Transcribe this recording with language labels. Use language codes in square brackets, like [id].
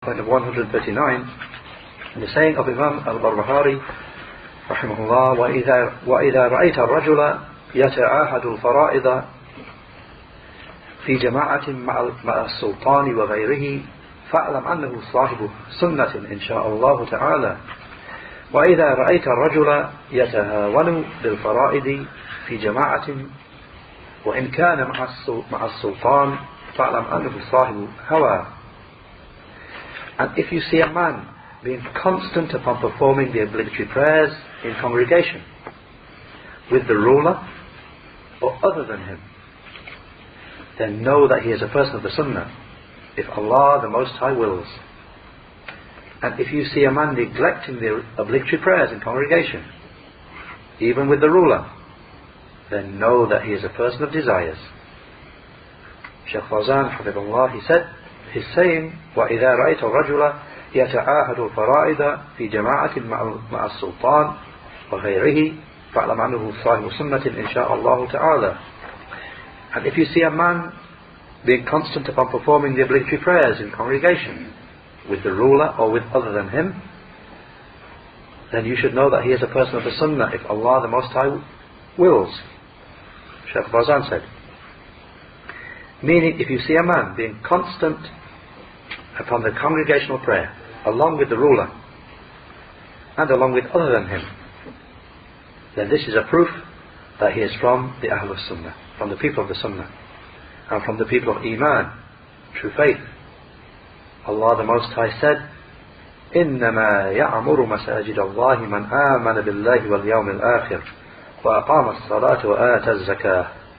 [en] point of 139, in the saying of Imam al-Barbahari rahimahullah, [ar] وَإِذَا رَأَيْتَ الرَّجُلَ يَتَعَاهَدُ الْفَرَائِضَ في جماعة مع السلطان وغيره فاعلم أنه صاحب سنة إن شاء الله تعالى. وإذا رأيت الرجل يتهاون بالفرائض في جماعة وإن كان مع السلطان فاعلم أنه صاحب هوى. [en] And if you see a man being constant upon performing the obligatory prayers in congregation with the ruler or other than him, then know that he is a person of the Sunnah, if Allah the Most High wills. And if you see a man neglecting the obligatory prayers in congregation, even with the ruler, then know that he is a person of desires. Shaykh Fawzan, hafidhullah, he said, his saying, [ar] وَإِذَا رَأَيْتَ الرَّجُلَ يَتَعَاهَدُ الْفَرَائِضَ فِي جَمَاعَةٍ مع السلطان وغيره فَاعْلَمْ أَنَّهُ صَاحِبُ سُنَّةٍ إِنْ شَاءَ اللَّهُ تَعَالَى. [en] And if you see a man being constant upon performing the obligatory prayers in congregation with the ruler or with other than him, then you should know that he is a person of the Sunnah if Allah the Most High wills. Shaykh Fawzan said, meaning if you see a man being constant upon the congregational prayer along with the ruler and along with other than him, then this is a proof that he is from the Ahlul Sunnah, from the people of the Sunnah, and from the people of Iman, true faith. Allah the Most High said, [ar] إِنَّمَا يَعْمُرُ مَسَاجِدَ اللَّهِ مَنْ آمَنَ بِاللَّهِ وَالْيَوْمِ الْآخِرِ وَأَقَامَ الصَّلَاةَ وَآتَى الزَّكَاةَ.